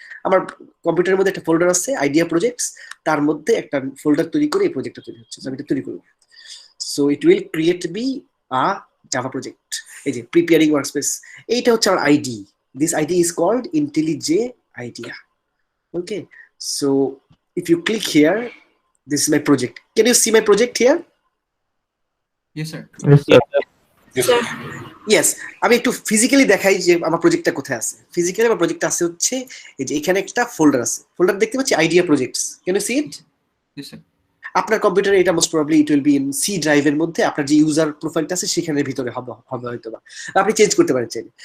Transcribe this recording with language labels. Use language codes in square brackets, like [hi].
[bn] আমার কম্পিউটারের মধ্যে একটা ফোল্ডার আছে আইডিয়া প্রজেক্টস, তার মধ্যে একটা ফোল্ডার তৈরি করে এই প্রজেক্টটা তৈরি হচ্ছে। আমি এটা তৈরি করব। [en] So it will create be a Java project. [bn] এই যে প্রিপেয়ারিং ওয়ার্কস্পেস, এইটা হচ্ছে আমার ID. [en] This ID is called IntelliJ idea. Okay, so if you click here, this is my project. Can you see my project here? Yes, sir. [bn] Yes, আমি একটু physically দেখাই যে আমার প্রজেক্টটা কোথায় আছে। ফিজিক্যালি আমার প্রজেক্টটা আছে হচ্ছে এই যে এখানে একটা ফোল্ডার আছে, ফোল্ডার দেখতে পাচ্ছি idea projects. [en] Can you see it? Yes, sir. [bn] আপনার কম্পিউটারে এটা most probably [en] it will be in [bn] C ড্রাইভের মধ্যে, আপনার যে ইউজার প্রোফাইলটা আছে সেখানের ভিতরে হবে হয়তো বা আপনি চেঞ্জ করতে পারেন চাইলে।